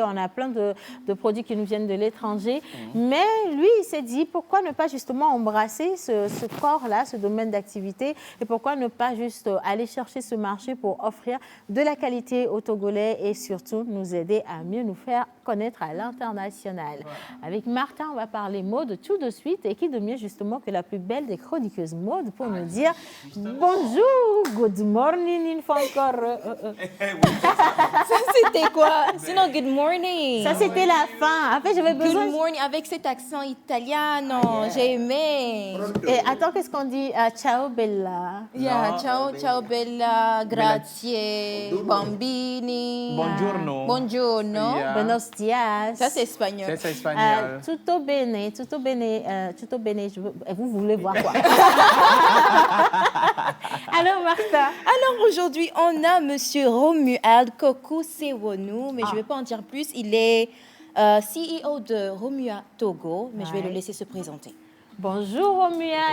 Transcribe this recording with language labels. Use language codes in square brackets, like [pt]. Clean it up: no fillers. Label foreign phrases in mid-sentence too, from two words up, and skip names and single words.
[fr] On a plein de produits qui nous viennent de l'étranger. Mais lui, il s'est dit, pourquoi ne pas justement embrasser ce corps-là, ce domaine d'activité et pourquoi ne pas juste aller chercher ce marché pour offrir de la qualité aux Togolais et surtout nous aider à mieux nous faire connaître à l'international. Avec Martha, on va parler mode tout de suite et qui de mieux justement que la plus belle des chroniqueuses mode pour nous dire bonjour, [en] good morning, [fr] une fois encore. Ça c'était quoi? Sinon [en] good morning. [fr] Ça c'était la fin. En fait, j'avais besoin. [en] Good morning [fr] avec cet accent italien, j'ai aimé. Et attends, qu'est-ce qu'on dit? [it] Ciao bella. Yeah, ciao bella, grazie, bambini. Buongiorno. Buongiorno. Yeah. [es] Buenos dias. [fr] Ça c'est espagnol. C'est espagnol. [it] Tutto bene, tutto bene, tutto bene. [fr] Vous voulez voir quoi? Alors Martha. Alors aujourd'hui, on a Monsieur Romuald Kokou Sewonou, mais je ne vais pas en dire plus. Il est CEO de Romua Togo, mais je vais le laisser se présenter. Bonjour Romuald.